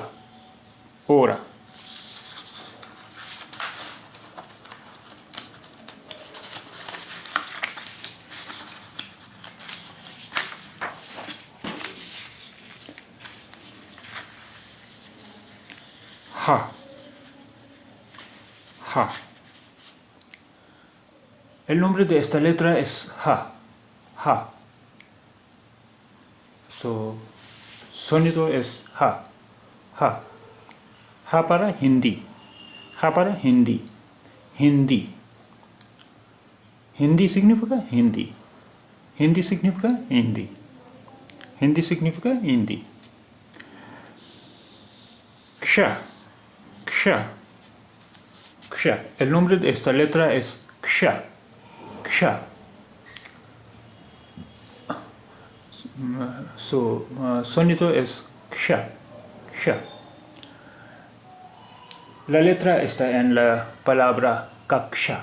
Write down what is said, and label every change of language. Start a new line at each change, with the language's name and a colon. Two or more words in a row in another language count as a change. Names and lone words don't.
Spanish: Hora. Ha. Ha. El nombre de esta letra es Ha. Ha. Su sonido es Ha. Ha. Ha para Hindi. Ha para Hindi. Hindi. Hindi significa Hindi. Hindi significa Hindi. Hindi significa Hindi. Ksha. Ksha. Ksha. El nombre de esta letra es Ksha. Ksha. Su sonido es Ksha. Ksha. La letra está en la palabra Kaksha.